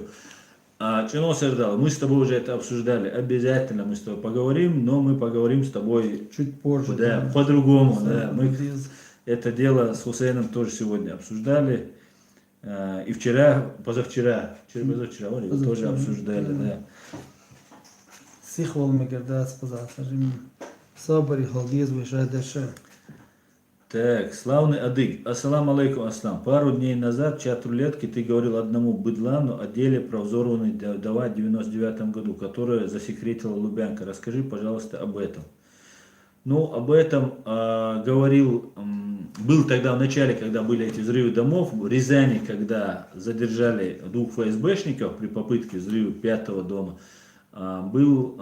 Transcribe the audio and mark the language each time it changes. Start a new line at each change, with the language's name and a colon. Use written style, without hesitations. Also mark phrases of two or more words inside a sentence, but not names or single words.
Russian: Чингос Ардалов, мы с тобой уже это обсуждали, обязательно мы с тобой поговорим, но мы поговорим с тобой чуть позже. Да, по-другому, да. Это дело с Хусейном тоже сегодня обсуждали. И вчера, позавчера его тоже обсуждали, да. Сихвал мегардац позавчера. Собари халгиз вишадеше. Так, славный Адык.
Arabic: السلام عليكم, аслам.
Russian: Пару дней назад в чат рулетки ты говорил одному быдлану о деле про взорванный Дава в 99 году, которое засекретила Лубянка. Расскажи, пожалуйста, об этом. Ну, об этом говорил, был тогда в начале, когда были эти взрывы домов, в Рязани, когда задержали двух ФСБшников при попытке взрыва 5-го дома, был...